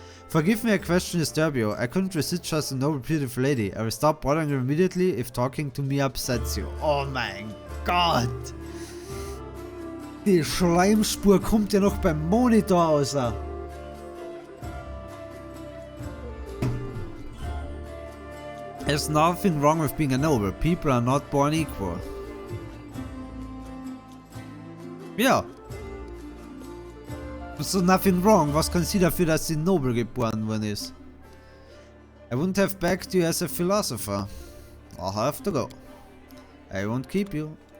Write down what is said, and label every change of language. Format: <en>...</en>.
<en>Forgive me, a question disturb you. I couldn't resist just a noble beautiful lady. I will stop bothering you immediately if talking to me upsets you.</en> <de>Oh mein Gott! Die Schleimspur kommt ja noch beim Monitor raus.</de> <en>There's nothing wrong with being a noble. People are not born equal.</en> <de>Ja.</de> <en>So nothing wrong.</en> <de>Was kann sie dafür, dass sie nobel geboren worden ist?</de> <en>I wouldn't have backed you as a philosopher. I'll have to go. I won't keep you.</en>